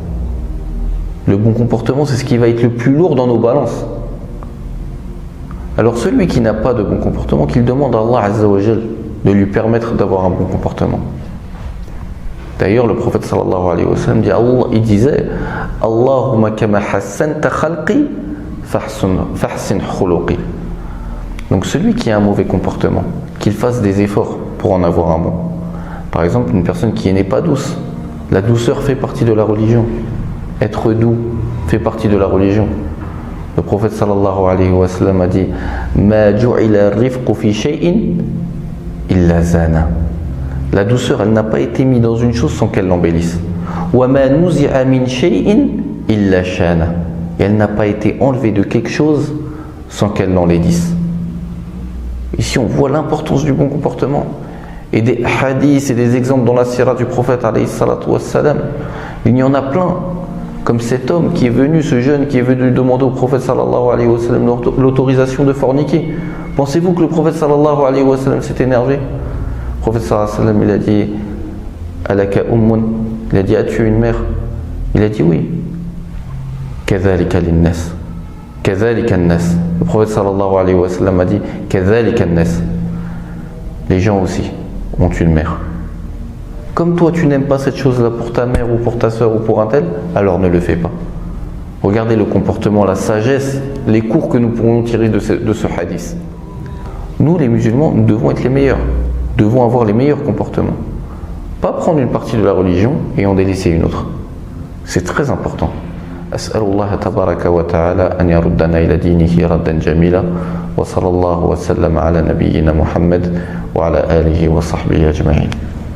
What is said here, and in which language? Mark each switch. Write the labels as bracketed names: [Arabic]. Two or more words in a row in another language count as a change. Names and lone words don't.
[French] Le bon comportement, c'est ce qui va être le plus lourd dans nos balances. Alors celui qui n'a pas de bon comportement, qu'il demande à Allah [Arabic] عز وجل [French] de lui permettre d'avoir un bon comportement. D'ailleurs, le prophète [Arabic] صلى الله عليه وسلم [French] il disait: [Arabic] اللهم كما حسنت خلقي فأحسن خلقي. [French] Donc celui qui a un mauvais comportement, qu'il fasse des efforts pour en avoir un bon. Par exemple, une personne qui n'est pas douce, la douceur fait partie de la religion. Être doux fait partie de la religion. Le prophète [Arabic] صلى الله عليه وسلم [French] a dit: [Arabic] ما جعل الرفق في شيء إلا زانه. [French] La douceur, elle n'a pas été mise dans une chose sans qu'elle l'embellisse. [Arabic] وما نزع من شيء إلا شانه. [French] Et elle n'a pas été enlevée de quelque chose sans qu'elle l'enlaidisse. Ici, on voit l'importance du bon comportement. Et des hadiths et des exemples dans la sira du prophète [Arabic] عليه الصلاة والسلام, [French] il y en a plein. Comme cet homme qui est venu, ce jeune qui est venu demander au prophète [Arabic] صلى الله عليه وسلم [French] l'autorisation de forniquer. Pensez-vous que le prophète [Arabic] صلى الله عليه وسلم [French] s'est énervé? Le prophète [Arabic] صلى الله عليه وسلم, [French] il a dit: [Arabic] ألك أم. [French] Il a dit: as-tu une mère? Il a dit oui. [Arabic] كذلك للناس. كذلك الناس. [French] Le prophète [Arabic] صلى الله عليه وسلم [French] a dit: [Arabic] كذلك الناس. [French] Les gens aussi ont une mère. Comme toi tu n'aimes pas cette chose-là pour ta mère ou pour ta soeur ou pour un tel, alors ne le fais pas. Regardez le comportement, la sagesse, les cours que nous pourrons tirer de ce hadith. Nous les musulmans, nous devons être les meilleurs, devons avoir les meilleurs comportements. Pas prendre une partie de la religion et en délaisser une autre. C'est très important. [Arabic] أسأل الله تبارك وتعالى أن يردنا إلى دينه ردا جميلا وصلى الله وسلم على نبينا محمد وعلى آله وصحبه أجمعين.